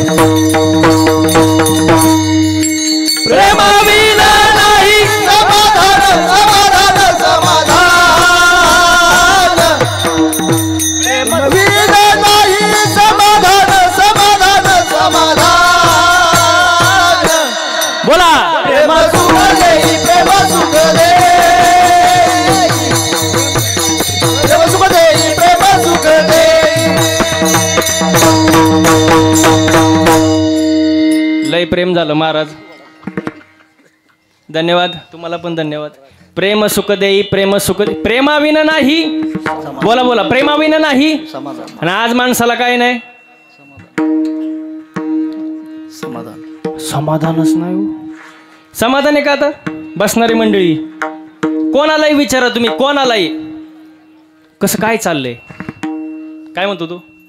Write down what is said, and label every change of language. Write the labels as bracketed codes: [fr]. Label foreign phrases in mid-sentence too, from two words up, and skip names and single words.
[mr] प्रेम विना नाही समाधान, समाधान, समाधान. प्रेम विना नाही समाधान, समाधान, समाधान. बोला. प्रेम सुख देई, प्रेम सुख देई, प्रेम सुख देई, प्रेम सुख देई. लय प्रेम झालं महाराज. धन्यवाद. तुम्हाला पण धन्यवाद. प्रेम सुख देई, प्रेम सुख देई, प्रेमाविना नाही. बोला बोला. प्रेमाविना नाही. आणि आज माणसाला काय नाही? समाधान. समाधानच नाही. समाधान आहे का? आता बसणारी मंडळी कोणालाही विचारा तुम्ही, कोणालाही कसं काय चाललंय, काय म्हणतो तू?